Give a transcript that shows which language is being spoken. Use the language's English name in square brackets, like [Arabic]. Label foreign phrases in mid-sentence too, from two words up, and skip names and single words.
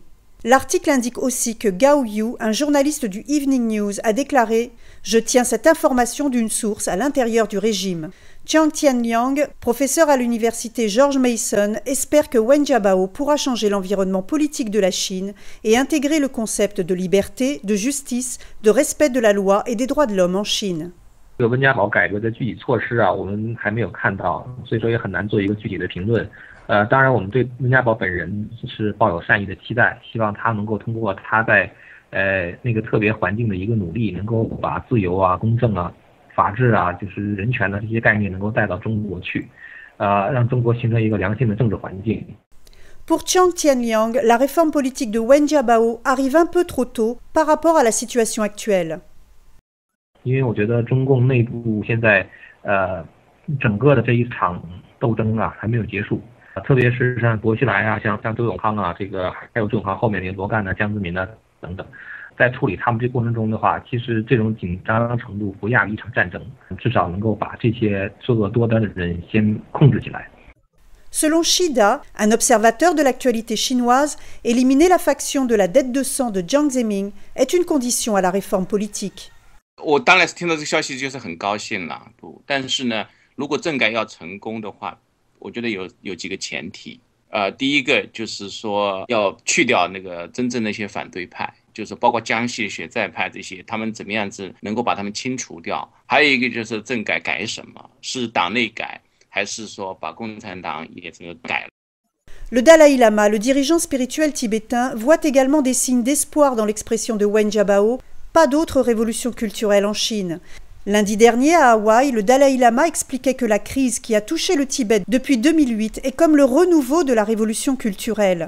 [French] L'article indique aussi que Gao Yu, un journaliste du Evening News, a déclaré « Je tiens cette information d'une source à l'intérieur du régime ». Jiang Tianliang, professeur à l'université George Mason, espère que Wen Jiabao pourra changer l'environnement politique de la Chine et intégrer le concept de liberté, de justice, de respect de la loi et des droits de l'homme en Chine. [Chinese] 这个温家宝改革的具体措施啊，我们还没有看到，所以说也很难做一个具体的评论。当然，我们对温家宝本人是抱有善意的期待，希望他能够通过他在那个特别环境的一个努力，能够把自由啊、公正啊、法治啊，就是人权的这些概念能够带到中国去，让中国形成一个良性的政治环境。 [French] Pour Jiang Tianliang, la réforme politique de Wen Jiabao arrive un peu trop tôt par rapport à la situation actuelle. [Chinese] 因为我觉得中共内部现在整个的这一场斗争啊还没有结束，特别是像薄熙来啊、像周永康啊，这个还有周永康后面的罗干啊、江泽民啊等等，在处理他们这过程中的话，其实这种紧张程度不亚于一场战争，至少能够把这些作恶多端的人先控制起来。 [French] Selon Shida, un observateur de l'actualité chinoise, éliminer la faction de la dette de sang de Jiang Zemin est une condition à la réforme politique. [Chinese] 我当然是听到这个消息就是很高兴了，但是呢，如果政改要成功的话，我觉得有几个前提。第一个就是说要去掉那个真正的一些反对派，就是包括江西学在派这些，他们怎么样子能够把他们清除掉。还有一个就是政改改什么，是党内改，还是说把共产党也这个改了。 [French] Le Dalai Lama, le dirigeant spirituel tibétain, voit également des signes d'espoir dans l'expression de Wen Jiabao. Pas d'autre révolution culturelle en Chine. Lundi dernier, à Hawaï, le Dalai Lama expliquait que la crise qui a touché le Tibet depuis 2008 est comme le renouveau de la révolution culturelle.